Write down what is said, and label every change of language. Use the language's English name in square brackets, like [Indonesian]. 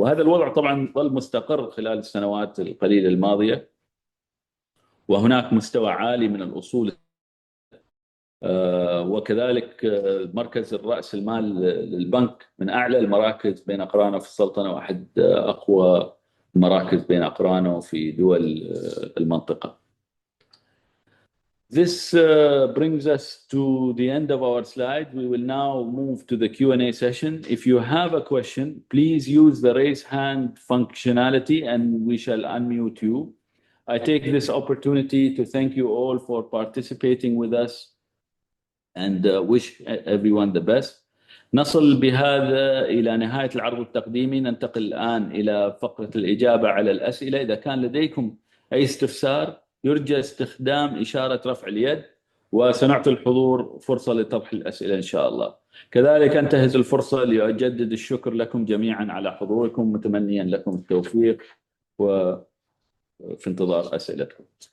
[Arabic] وهذا الوضع طبعا ظل مستقر خلال السنوات القليلة الماضية، وهناك مستوى عالي من الأصول وكذلك مركز رأس المال للبنك من أعلى المراكز بين أقرانه في السلطنة، واحد أقوى المراكز بين أقرانه في دول المنطقة. [English] This brings us to the end of our slide. We will now move to the Q&A session. If you have a question, please use the raise hand functionality and we shall unmute you. I take this opportunity to thank you all for participating with us and wish everyone the best. [Arabic] نصل بهذا إلى نهاية العرض التقديمي. ننتقل الآن إلى فقرة الإجابة على الأسئلة. إذا كان لديكم أي استفسار يرجى استخدام إشارة رفع اليد، وسنعطي الحضور فرصة لطرح الأسئلة إن شاء الله. كذلك أنتهز الفرصة لأجدد الشكر لكم جميعا على حضوركم، متمنيا لكم التوفيق وفي انتظار أسئلتكم.